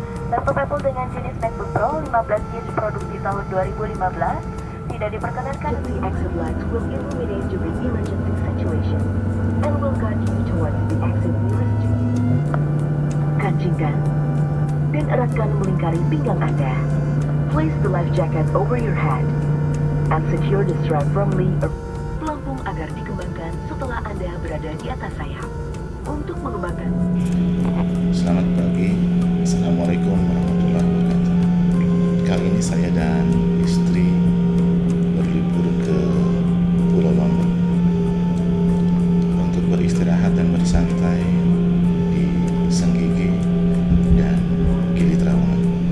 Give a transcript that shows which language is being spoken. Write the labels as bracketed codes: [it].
[id] Laptop Apple dengan jenis MacBook Pro 15 inch produksi tahun 2015 tidak diperkenankan. [en] The exit lights will illuminate during emergency situation and will guide you towards the exit nearest to you. [id] Kancingkan dan eratkan melingkari pinggang Anda. [en] Place the life jacket over your head and secure the strap firmly. [id] Pelampung agar dikembangkan setelah Anda berada di atas sayap. Untuk mengembangkan. Selamat pagi, Assalamualaikum warahmatullahi wabarakatuh. Kali ini saya dan istri berlibur ke Pulau Lombok untuk beristirahat dan bersantai di Senggigi dan Gili Trawangan.